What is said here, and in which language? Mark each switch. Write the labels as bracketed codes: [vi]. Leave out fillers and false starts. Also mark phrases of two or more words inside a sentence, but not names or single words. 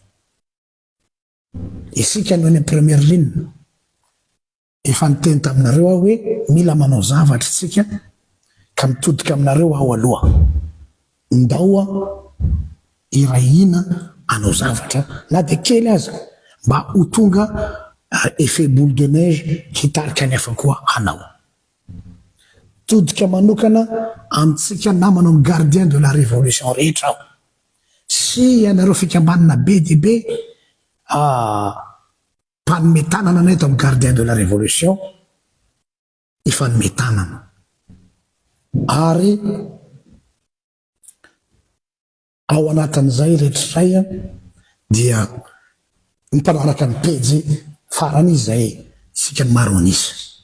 [mg] Isika noho ny [fr] première ligne. [mg] Efa niteny taminareo aho hoe mila manao zavatra tsika ka mitodika aminareo aho aloha. Ndao irahina anao zavatra na dia kely aza mba ho tonga [fr] effet boule de neige [mg] hitarika ny hafa koa anao. Todika manokana amintsika namana amin'ny [fr] gardien de la révolution [mg] rehetra aho. Sy ianareo fikambanana be dia be mpanometanana anay eto amin'ny [fr] gardien de la révolution [mg] ifanometanana. Ary ao anatin'izay rehetraray dia mpanaraka ny pejy farany izay sika ny maro anisy.